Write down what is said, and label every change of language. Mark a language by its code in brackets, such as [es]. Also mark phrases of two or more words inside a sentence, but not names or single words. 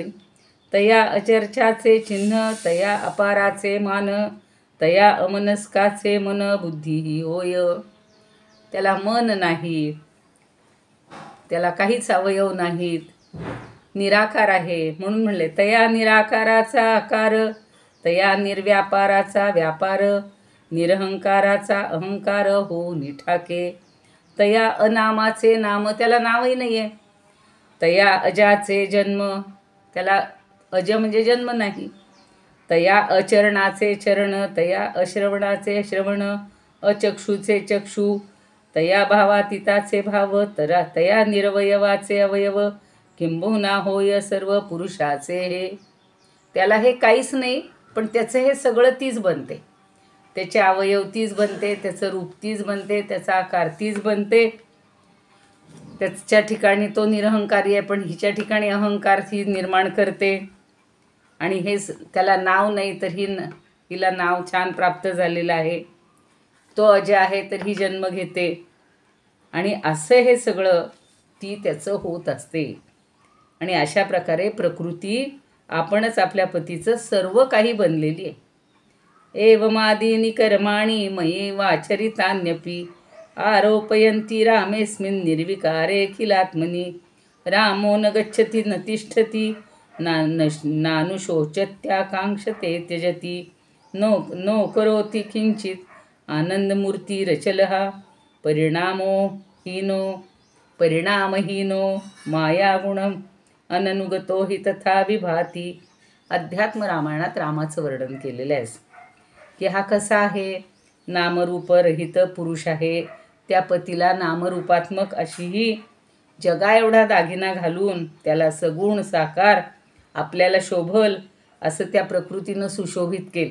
[mr] तया अचर्चाचे चिन्ह, तया अपाराचे मान, तया अमनस्काचे मन बुद्धीही होय. त्याला मन नाही, त्याला काहीच अवयव नाहीत, निराकार आहे. म्हणून म्हणले तया निराकाराचा आकार, तया निर्व्यापाराचा व्यापार, निरहंकाराचा अहंकार हो निठाके, तया अनामाचे नाम. त्याला नावही नाही आहे. तया अजाचे जन्म, त्याला अज म्हणजे जन्म नाही. तया अचरणाचे चरण, तया अश्रवणाचे श्रवण, अचक्षुचे चक्षु, तया भावातीताचे भाव, तया निरवयवाचे अवयव, किंबहुना होय सर्व पुरुषाचे हे. त्याला हे काहीच नाही, पण त्याचं हे सगळं तीच बनते. त्याचे अवयव तीच बनते, त्याचं रूप तीच बनते, त्याचा आकार तीच बनते. त्याच्या ठिकाणी तो निरहंकारी आहे, पण हिच्या ठिकाणी अहंकार ही निर्माण करते. आणि हे त्याला नाव नाही, तर हिला नाव छान प्राप्त झालेलं आहे. तो अजय आहे, तर ही जन्म घेते. आणि असं हे सगळं ती त्याचं होत असते. आणि अशा प्रकारे प्रकृती आपणच आपल्या पतीचं सर्व काही बनलेली आहे. [sa] एवमादीनि कर्माणि मयि वाचरितान्यपि, आरोपयन्ति रामेस्मिन् निर्विकारे खिलात्मनि, रामो न गच्छति न तिष्ठति, नानुशोचत्याकांक्षते त्यजति, नो करोति किंचित् आनन्दमूर्तिरचलः, परिणामहीनो मायागुणम् अननुगतो हि तथा विभाति, [mr] अध्यात्म रामायणात रामाचं वर्णन केलेलं आहे की हा कसा आहे, नामरूपरहित पुरुष आहे. त्या पतीला नामरूपात्मक अशीही जगा एवढा दागिना घालून त्याला सगुण साकार आपल्याला शोभल असं त्या प्रकृतीनं सुशोभित केले.